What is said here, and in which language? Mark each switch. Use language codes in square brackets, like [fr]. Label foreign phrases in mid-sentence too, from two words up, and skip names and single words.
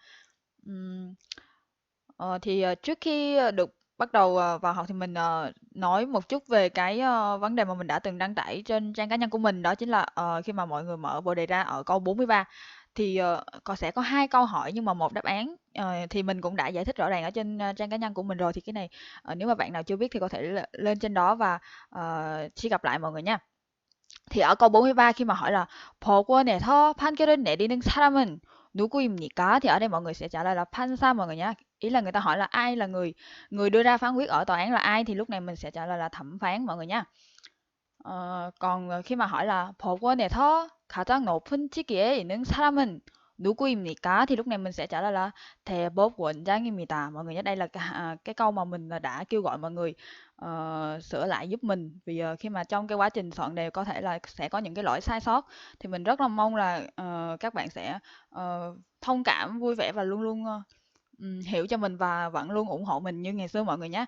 [vi] Ừm, Trước khi được bắt đầu vào học thì mình nói một chút về cái vấn đề mà mình đã từng đăng tải trên trang cá nhân của mình, đó chính là khi mà mọi người mở bộ đề ra ở câu 43 thì sẽ có hai câu hỏi nhưng mà một đáp án. Thì mình cũng đã giải thích rõ ràng ở trên trang cá nhân của mình rồi, thì cái này nếu mà bạn nào chưa biết thì có thể lên trên đó và truy cập lại mọi người nha. Thì ở câu 43 khi mà hỏi là [ko] 법원에서 판결을 내리는 사람은 누구입니까? [vi] Thì ở đây mọi người sẽ trả lời là 판사 mọi người nhé. Ý là người ta hỏi là ai là người người đưa ra phán quyết ở tòa án là ai, thì lúc này mình sẽ trả lời là thẩm phán mọi người nha. Còn khi mà hỏi là [ko] 법원에서 가장 높은 직위에 있는 사람은 누구입니까? [vi] Thì lúc này mình sẽ trả lời là 대법원장입니다. Mọi người nhớ đây là cái câu mà mình đã kêu gọi mọi người sửa lại giúp mình, vì khi mà trong cái quá trình soạn đề có thể là sẽ có những cái lỗi sai sót, thì mình rất là mong là các bạn sẽ thông cảm, vui vẻ và luôn luôn hiểu cho mình và vẫn luôn ủng hộ mình như ngày xưa mọi người nhé.